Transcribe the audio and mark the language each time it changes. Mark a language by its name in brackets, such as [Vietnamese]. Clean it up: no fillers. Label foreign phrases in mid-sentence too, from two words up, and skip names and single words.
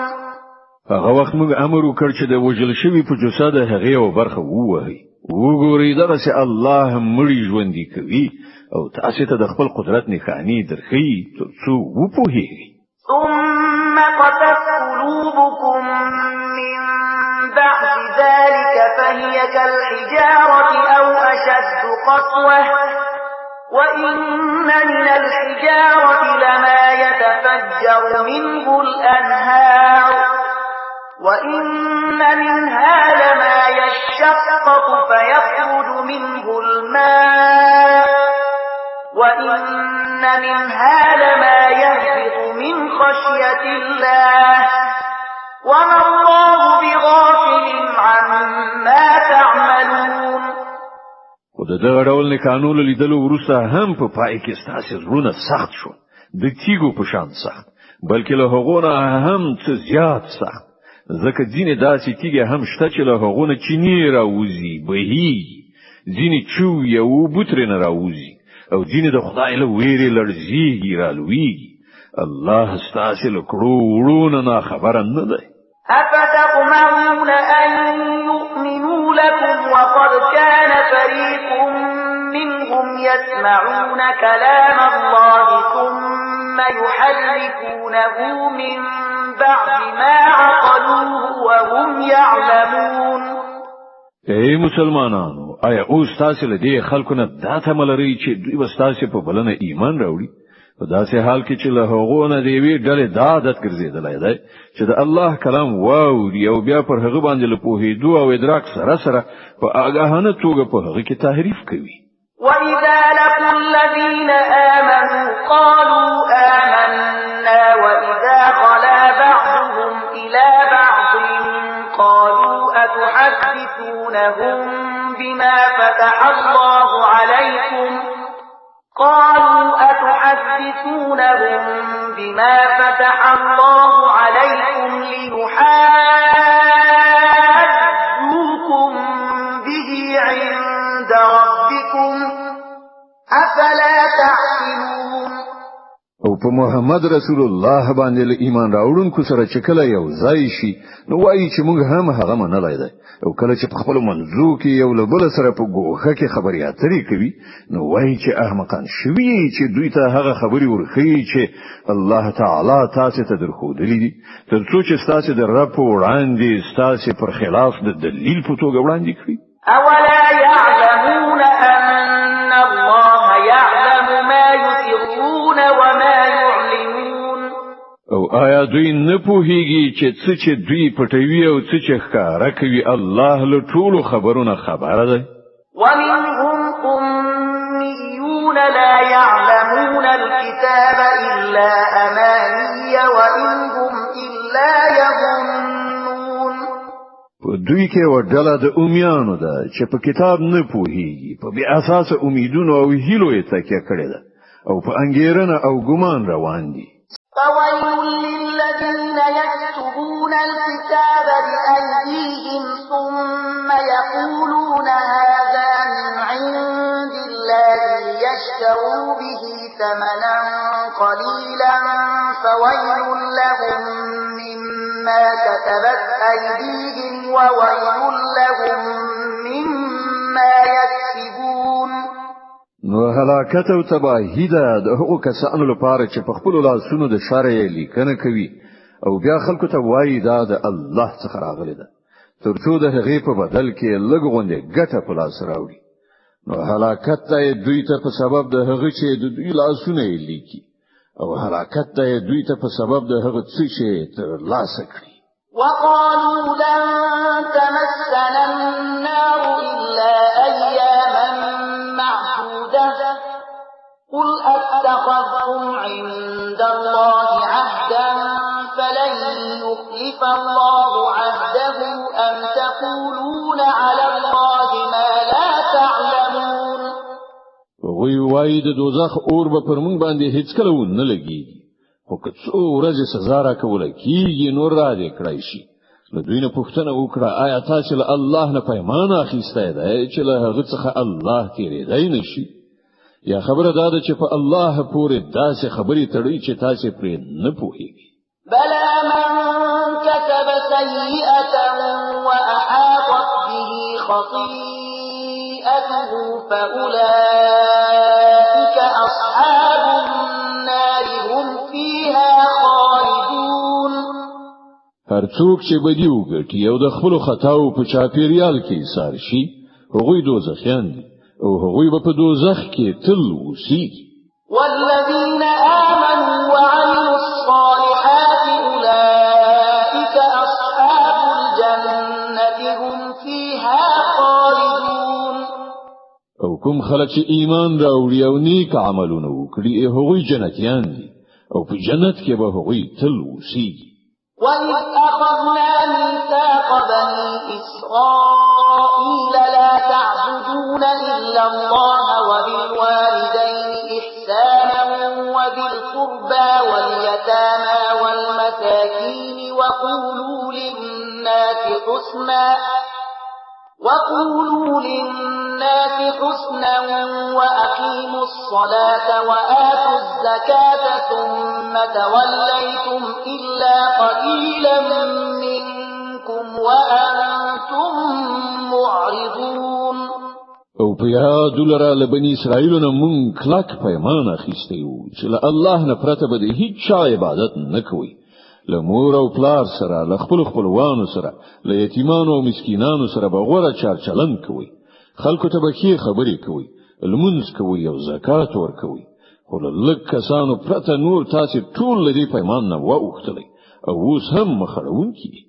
[Pashto] هغه وخت موږ امر وکړ چې د وژل شوی په جسد هغه یو برخه ووهي وګورئ دغه چې الله مړی ژوندي کوي او تاسو ته د خپل قدرت نښانی درخی ترڅو وپوهیږئ. [Arabic] ثم قست قلوبكم من بعد ذلك فهي كالحجارة أو أشد قسوة وإن من الحجارة لما يتفجر منه الأنهار وإن منها لما يشقق فيخرج منه الماء وإن منها لما يهبط من خشية الله وما الله بغافل عما تعملون. [Pashto] خو د دغه ډول نکانو لیدلو وروسته هم په پای کې ستاسو زړونه سخت شو د تیګو په شان سخت بلکې له هغونه هم څه زیات سخت ځکه ځینې داسې تیګه هم شته چې له هغونه چینی راوځي بهیږي ځینې چوي او بوتره نه راوځي او ځینې د خدای له ویرې لړزيږي رالويږي. الله ستاسو له کړو وړونه نه خبره نه ده. [Arabic] أفتطمعون أن يؤمنوا لكم وقد كان فريق منهم يسمعون كلام الله ثم يحرفونه من بعد ما عقلوه وهم يعلمون. [Pashto] ای مسلمانانو آیا اوس تاسو له دې خلکو نه دا تمه لرئ چې دوی به تاسو په بلنه ایمان راوړي په داسې حال کې چې له هغو نه دی وی ډلې د عادت ګرځیدلای دی چې د الله کلام واوري او بیا پر هغه باندې له پوهېدو او ادراک سره سره په آگاهانه توګه په هغه کې تحریف کوي. [Arabic] وَإِذَا لَقُوا الَّذِينَ آمَنُوا قَالُوا آمَنَّا وَإِذَا خَلَا بَعْضُهُمْ إِلَى بَعْضٍ قَالُوا أَتُحَدِّثُونَهُم بِمَا فَتَحَ اللَّهُ عَلَيْكُمْ لِيُحَاجُّوكُم بِهِ عِندَ رَبِّكُمْ أَفَلَا تَعْقِلُونَ. [Pashto] او په محمد [Arabic] رسول الله [Pashto] باندې له ایمان راوړونکو سره چې کله یو ځای شي نو وایي چې موږ هم هغه منلای دی او کله چې په خپل منځو کې یو له بل سره په ګوښه کې خبرې اترې کوي نو وایي چې احمقان شوي چې دوی ته هغه خبرې ورخي چې [Arabic] الله تعالی [Pashto] تاسو ته درخودلې دي ترڅو چې تاسو د رب وړاندې تاسو پر خلاف د دلیل په توګه وړاندې کړئ. [Arabic] أولا يعلمون أن الله يعلم ما يسرون وما يعلنون. [Pashto] او آیا دوی نه پوهیږي چې څه چې دوی پټوي او څه چې ښکارا کوي الله له ټولو خبرونه خبره ده. [Arabic] ومنهم أميون لا يعلمون الكتاب إلا أماني وإن هم إلا يظنون. [Pashto] په دوی کې ورډله د امیانو ده چې په کتاب نه پوهیږي په بیا اساس امیدونو او هیلو یې تکیه کړې ده او په انګیرنه او ګمان روان دي. [Arabic] فويل للذين يكتبون الكتاب بأيديهم ثم يقولون هذا من عند الله ليشتروا به ثمنا قليلا فويل لهم مما كتبت أيديهم وويل لهم مما يكسبون. [Pashto] نو هلاکت او تباهی ده د هغو کسانو لپاره چې په خپل لاسونو د شرع لیکنه کوي او بیا خلکو ته وایي دا د الله څخه راغلی ده ترڅو د هغې په بدل کې لږ غونډه ګټه په لاس راوړي. نو هلاکت ده دوی ته په سبب د هغه چې د دوی لاسونه یې لیکي او هلاکت ده دوی ته په سبب د هغه څه چې تر لاسه کړي. [Arabic] وقالوا لن تمسنا النار إلا أياما معدودة قل أتخذتم عند الله عهدا فلن يخلف الله عهده أم تقولون على الله [Pashto] هغوی وایي د دوزخ اور به پر موږ باندې هیڅ کله ونه لګيږي خو که څو ورځې سزا راکول کیږي نور را دې کړی شي له دوی نه پوښتنه وکړه آیا تاسو له الله نه پیمان اخیستی دی چې له هغه څخه الله تیریدای نشي یا خبره دا ده چې په الله پورې داسې خبرې تړي چې تاسو پرې نه پوهیږئ [Arabic] بلى من كسب سيئة وأحاطت به خطيئته فأولئك أصحاب النار هم فيها خالدون [Pashto] هر څوک چې بدی وکړي او د خپل خطاو په چاپیریال کې سار شي هغوی دوزخیان دي او هغوی به په دوزخ کې تل اوسېږي [Arabic] والذين آمنوا وعملوا الصالحات أولئك أصحاب الجنة هم فيها خالدون [Pashto] او کوم خلک چې ایمان راوړي او نیک عملونه وکړي هغوی جنتیان دي او په جنت کې به هغوی تل اوسېږي [Arabic] وإذ أخذنا ميثاق بني إسرائيل لا تعبدون إلا الله وبالوالدين إحسانا وذي القربى واليتامى والمساكين وقولوا للناس حسنا وأقيموا الصلاة وآتوا الزكاة ثم توليتم إلا قليلا منكم وأنتم معرضون [Pashto] او په یاد لره لبنی اسرائیل نه مونږ کلک پیمان اخیستی وو چې الله نه پرته به هیڅ چا عبادت نه کوي له مور او پلار سره له خپل خپلوانو سره له یتیمانو او مسکینانو سره به غوړه چارچلن کوي خلکو ته به ښې خبرې کوي لمونځ کوي او زکات ورکوي خو له لږ کسانو پرته نور تاسو ټول له دې پیمان نه واوښتلی او اوس هم مخړونکي دي